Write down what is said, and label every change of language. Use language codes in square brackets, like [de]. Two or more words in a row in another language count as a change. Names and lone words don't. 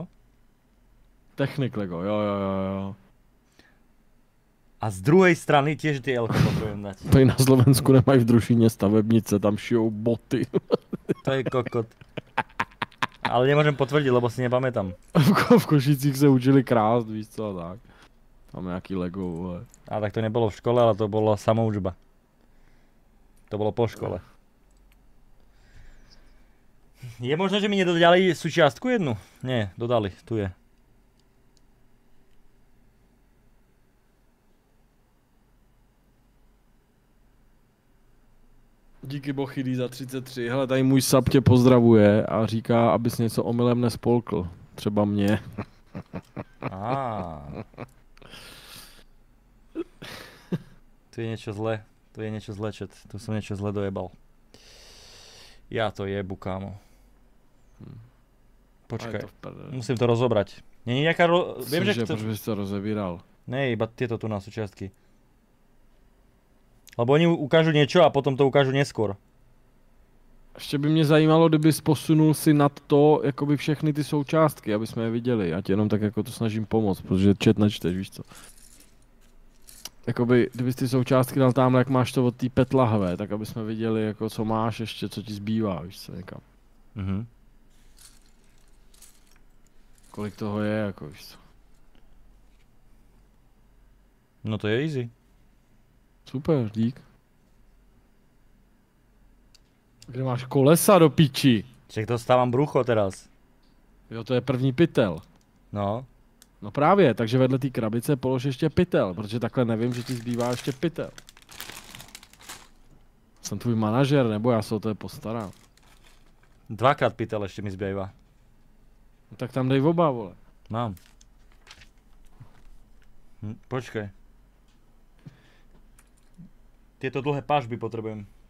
[cs] Technik Lego, jo. [sk] A z druhej strany tiež tie L-ko potrebujem dať. [cs] Tady na Slovensku nemají v Drušíně stavebnice, tam šijou boty. To je kokot. [sk] Ale nemôžem potvrdiť, lebo si nepamätám. [cs] V Košicích se učili krást, víš co, a tak. Tam nějaký Lego, vole. [sk] A tak to nebolo v škole, ale to bola samoučba. To bolo po škole. Je možné, že mi nedodali súčiastku jednu? Nie, dodali, tu je. [cs] Díky Bochydy za 33. Hele, tady můj sub tě pozdravuje a říká, abys něco omylem nespolkl. Třeba mě. [sk] Tu je niečo zlé. Chat. Tu som niečo zlé dojebal. Ja to jebu, kámo. Počkaj, musím to rozobrať. [cs] Není nejaká Viem, že proč bys to rozebíral? [sk] Ne, iba tieto tu na súčiastky. Lebo oni ukážu niečo a potom to ukážu neskôr. [cs] Ještě by mě zajímalo, kdybys posunul si nad to, jakoby všechny ty součástky, aby jsme je viděli. Já ti jenom tak jako to snažím pomoct, protože chat nečteš, víš co. Jakoby, kdybys ty součástky dal tamhle, jak máš to od té PET lahve, tak aby jsme viděli, jako co máš ještě, co ti zbývá, víš co, někam. Kolik toho je, jako víš co. No to je easy. Super, dík. Kde máš kolesa do piči? [sk] Však dostávam brucho teraz. [cs] Jo, to je první pytel. No. No právě, takže vedle té krabice polož ještě pytel, protože takhle nevím, že ti zbývá ještě pytel. Jsem tvůj manažer, nebo já se o to postarám. [sk] Dvakrát pytel ešte mi zbýva. [cs] No tak tam dej oba, vole. [sk] Mám. Počkaj. Tieto dlhé pažby potrebujem.